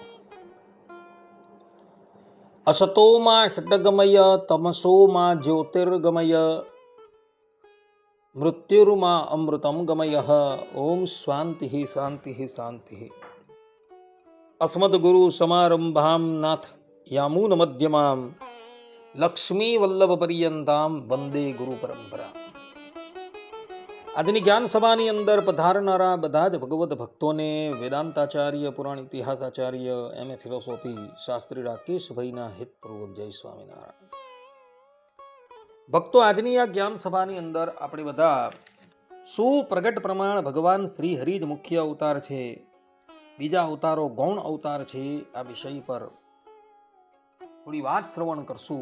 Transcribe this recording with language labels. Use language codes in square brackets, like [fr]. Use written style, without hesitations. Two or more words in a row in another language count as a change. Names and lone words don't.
[sa] असतो मा षड्गमय तमसो मा ज्योतिर्गमय मृत्युर्मा अमृतं गमयः। ओम शांति शांति शांति। अस्मद्गुरु समारंभां नाथ यामून मध्यमां लक्ष्मी वल्लभ पर्यंतां वंदे गुरु परंपरा। [gu] આજની જ્ઞાન સભાની અંદર પધારનારા બધા જ ભગવત ભક્તોને વેદાંતાચાર્ય, પુરાણ ઇતિહાસાચાર્ય, એમએ ફિલોસોફી શાસ્ત્રી રાકેશભાઈના હિતપૂર્વક જય સ્વામિનારાયણ. ભક્તો, આજની આ જ્ઞાન સભાની અંદર આપણે બધા સુપ્રગટ પ્રમાણ ભગવાન શ્રી હરિ જ મુખ્ય અવતાર છે, બીજા અવતારો ગૌણ અવતાર છે, આ વિષય પર થોડી વાત શ્રવણ કરશું.